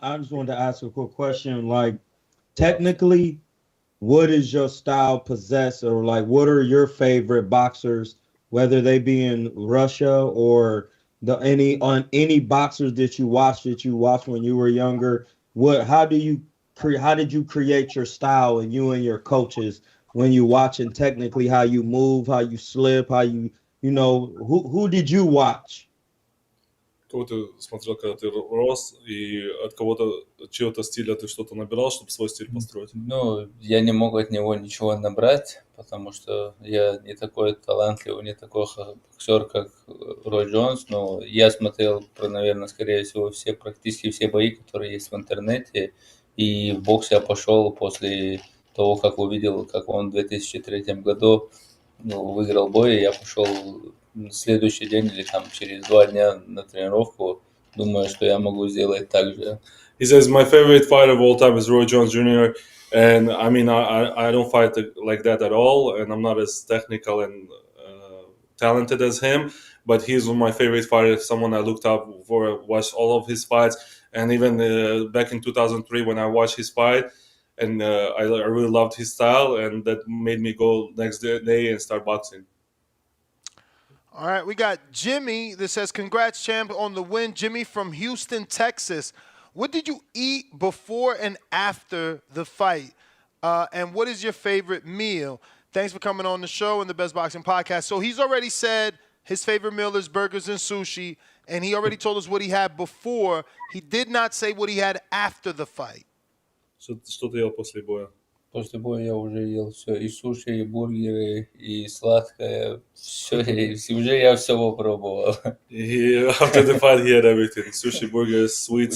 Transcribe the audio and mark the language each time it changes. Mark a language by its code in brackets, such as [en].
[en] I just wanted to ask a quick question. Like, technically, what is your style possess, or like, what are your favorite boxers, whether they be in Russia or any boxers that you watched when you were younger? How did you create your style, and you and your coaches, when you watching technically how you move, how you slip, how who did you watch? [ru] Кого ты смотрел, когда ты рос, и от кого-то, чьего-то стиля ты что-то набирал, чтобы свой стиль построить? Ну, я не мог от него ничего набрать, потому что я не такой талантливый, не такой боксер, как Рой Джонс, но я смотрел, наверное, скорее всего, практически все бои, которые есть в интернете, и в бокс я пошел после того, как увидел, как он в 2003 году выиграл бой, и я пошел на следующий день или там через 2 дня на тренировку, думаю, что я могу сделать так же. [en] He says, my favorite fighter of all time is Roy Jones Jr. And I mean, I don't fight like that at all. And I'm not as technical and talented as him. But he's one of my favorite fighters, someone I looked up for, watched all of his fights. And even back in 2003 when I watched his fight, and I really loved his style. And that made me go next day and start boxing. All right, we got Jimmy that says, congrats, champ, on the win. Jimmy from Houston, Texas. What did you eat before and after the fight? And what is your favorite meal? Thanks for coming on the show and the Best Boxing Podcast. So he's already said his favorite meal is burgers and sushi, and he already told us what he had before. He did not say what he had after the fight. [ru] Что ты ел после боя? После боя я уже ел все, и суши, и бургеры, и сладкое, все, уже я все попробовал. [en] After the fight, he had everything: sushi, burgers, sweets.